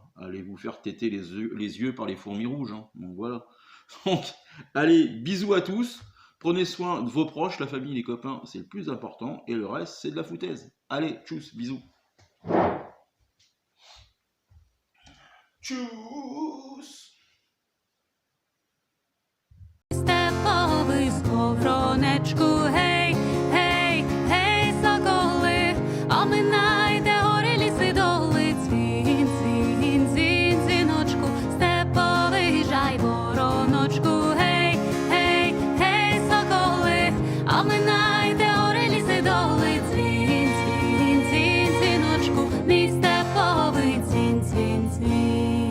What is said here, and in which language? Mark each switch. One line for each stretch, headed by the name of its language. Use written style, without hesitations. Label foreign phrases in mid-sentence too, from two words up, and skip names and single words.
French: Allez vous faire téter les yeux par les fourmis rouges, hein. Donc voilà. Donc, allez, bisous à tous. Prenez soin de vos proches, la famille, les copains, c'est le plus important. Et le reste, c'est de la foutaise. Allez, tchuss, bisous. Tchuss.
Ukrainian: Степовий сковоронечку, гей, гей, гей, соколи, оминайте гори, ліси, доли, дзвін, дзвін, дзвін, дзвіночку, степовий жайвороночку, гей, гей, гей, соколи, оминайте гори, ліси, доли, дзвін, дзвін, дзвін, дзвіночку, мій степовий дзвін, дзвін, дзвін.